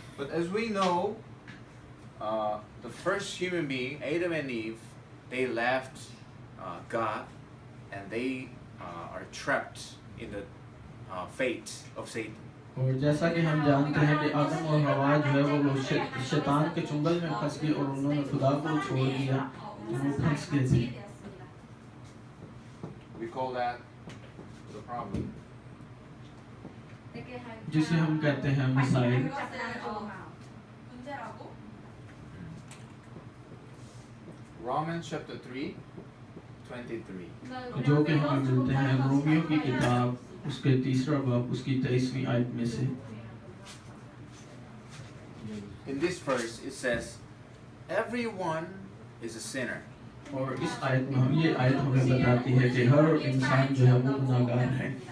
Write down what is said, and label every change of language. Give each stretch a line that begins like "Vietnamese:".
English: But as we know, the first human being, Adam and Eve, they left God and they are trapped in the fate of Satan.
Hindi: और जैसा कि हम जानते हैं कि आदम और हवा जो है वो शैतान के चुंगल में फंस गए और उन्होंने खुदा को छोड़ दिया तो वो फंस गए थे।
English: We call that the problem.
Hindi: जिसे हम कहते हैं मिसाइल।
Korean: 문제라고?
English: Romans chapter 3, 23.
Hindi: जो कि हमें मिलते हैं रोमियो की किताब उसके 3रा बाब उसकी 23वीं आयत में से।
English: In this verse it says, everyone is a sinner.
Hindi: और इस आयत में ये आयत हमें बताती है कि हर इंसान जो है वो गुनाहगार है।